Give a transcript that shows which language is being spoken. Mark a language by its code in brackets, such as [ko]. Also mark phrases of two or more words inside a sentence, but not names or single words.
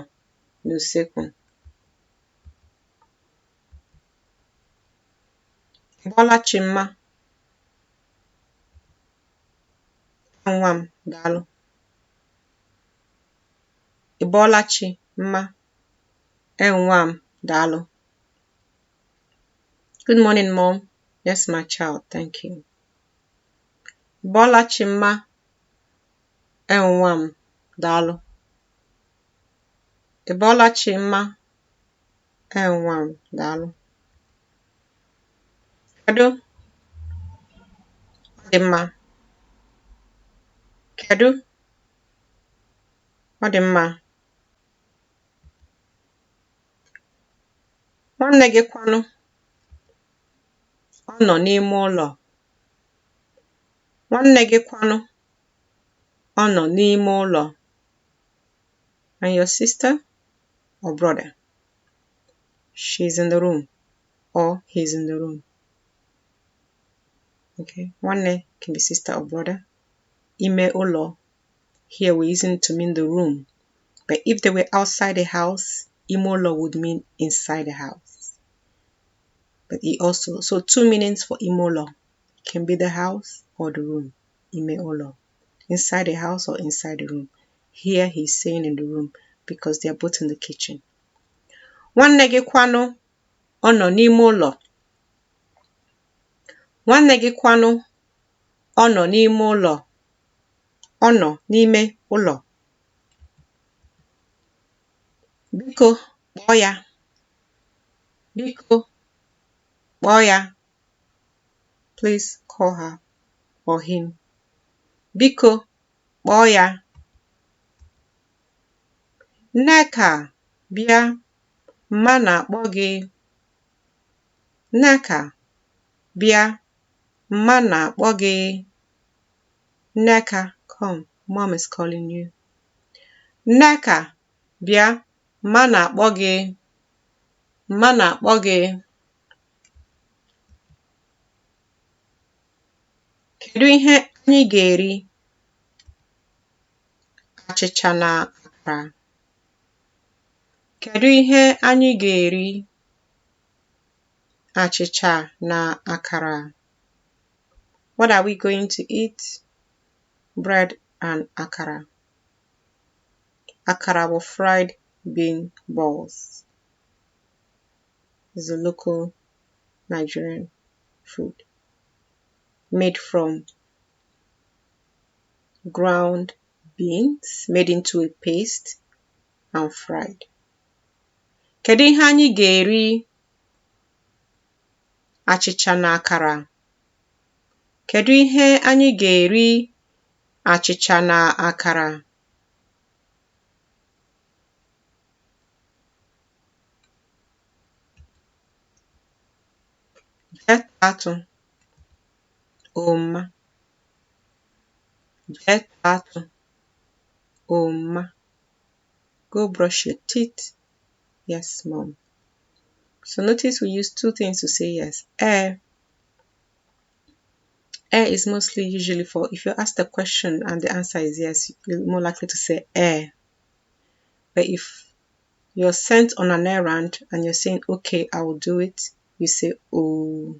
[ig] N'usekwu. Ị bọọla chi mma? Nwa m daalụ. Ị bọọla chi mma? Nwa m daalụ. [en] Good morning, Mom. Yes, my child, thank you. [ig] Ị bọọla chi mma? Nwa m daalụ. Ị bọọla chi mma? Nwa m daalụ. Kedu? Ọ dị mma. Kedu? Ọ dị mma. Nwanne gị kwanụ? Ọ nọ n'ime ụlọ. Nwanne gị kwanụ? Ọ nọ n'ime ụlọ. [en] And your sister or brother? She's in the room or he's in the room. Okay, nwanne can be sister or brother. [ig] Ime ụlọ, [en] here we're using to mean the room. But if they were outside the house, [ig] ime ụlọ [en] would mean inside the house. But he also, so two meanings for [ig] ime ụlọ [en] can be the house or the room. [ig] Ime ụlọ, [en] inside the house or inside the room. Here he's saying in the room because they are both in the kitchen. [ig] Nwanne gị kwanụ? Ọ nọ n'ime ụlọ. Nwanne gị kwanụ? Ọ nọ n'ime ụlọ. Ọ nọ n'ime ụlọ. Biko kpọọ ya. Biko kpọọ ya. [en] Please call her or him. [ig] Biko kpọọ ya. Nneka bịa, mma na-akpọ gị. Nneka bịa, mma na-akpọ gị. Nneka, [en] come, mom is calling you. [ig] Nneka bịa, mma na-akpọ gị. Mma na-akpọ gị. Kedu ihe anyị ga-eri? Achịcha na akara. Kedu ihe anyị ga-eri? Achịcha na akara. [en] What are we going to eat? Bread and akara. Akara were fried bean balls. Is a local Nigerian food made from ground beans made into a paste and fried. [ig] Kedu ihe anyị ga-eri achịcha na akara? Kedu ihe anyị ga-eri achịcha na akara? Jee taa atụ. Oma. Jee taa atụ. [en] Oma. Go brush your teeth. Yes, mom. So notice we use two things to say yes. Is mostly usually for if you ask the question and the answer is yes, you're more likely to say But if you're sent on an errand and you're saying, okay, I will do it, you say oh.